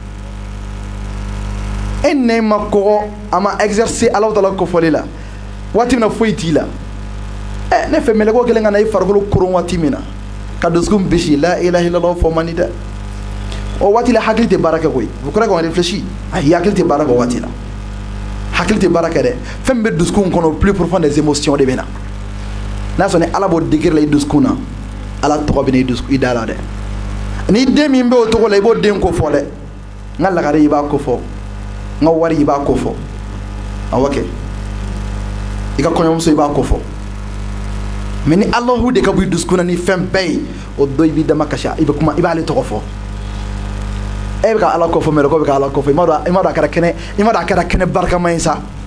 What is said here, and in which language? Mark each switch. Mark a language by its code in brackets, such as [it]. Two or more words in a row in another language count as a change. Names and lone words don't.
[bm] e nɛ ma kɔgɔ a ma exercer ala tala kofɔli la waati min na foyi t'i la ne fɛ mɛlɛkɛw kɛlen ka na i farikolo koron waati min na ka dusukun bisi la [ar] ilaha illallah [bm] fɔ man di dɛ o waati la hakili tɛ baara kɛ koyi [fr] vous croyez qu'on réfléchit [bm] ayi hakili tɛ baara kɛ o waati la hakili tɛ baara kɛ dɛ fɛn min bɛ dusukun kɔnɔ [fr] plus profond des émotions [bm] de bɛ na n'a sɔrɔ ni ala b'o degré la i dusukun na ala tɔgɔ bɛ na i da la dɛ ni den min bɛ o tɔgɔ la i b'o den ko fɔ dɛ n ka lagare i b'a ko fɔ n ka wari i b'a ko fɔ awɔ kɛ i ka kɔɲɔmuso i b'a ko fɔ mais ni alahu de ka bɔ i dusukun na ni fɛn bɛɛ ye o don i b'i dama kasi i bɛ kuma i b'ale tɔgɔ fɔ e bɛ ka ala kɔ fɔ mɛlɛkɛw bɛ ka ala kɔ fɔ i m'a dɔn a kɛra kɛnɛ barikama ye sa